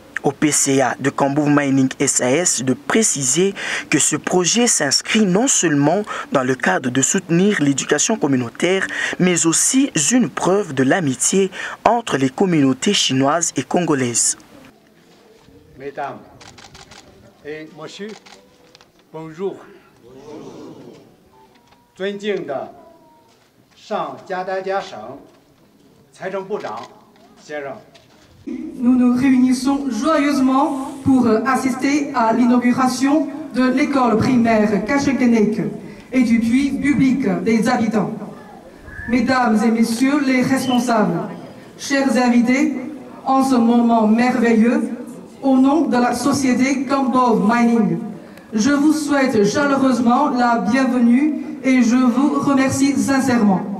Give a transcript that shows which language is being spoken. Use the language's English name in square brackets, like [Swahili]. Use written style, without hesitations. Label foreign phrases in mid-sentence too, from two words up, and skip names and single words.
[French] Au PCA de Kambove Mining SAS de préciser que ce projet s'inscrit non seulement dans le cadre de soutenir l'éducation communautaire, mais aussi une preuve de l'amitié entre les communautés chinoises et congolaises. Mesdames et messieurs, bonjour. [Chinese] 尊敬的上加丹加省财政部长先生。 [French] Nous nous réunissons joyeusement pour assister à l'inauguration de l'école primaire Kachengeneke et du puits public des habitants. Mesdames et messieurs les responsables, chers invités, en ce moment merveilleux, au nom de la société Kambove Mining, je vous souhaite chaleureusement la bienvenue et je vous remercie sincèrement.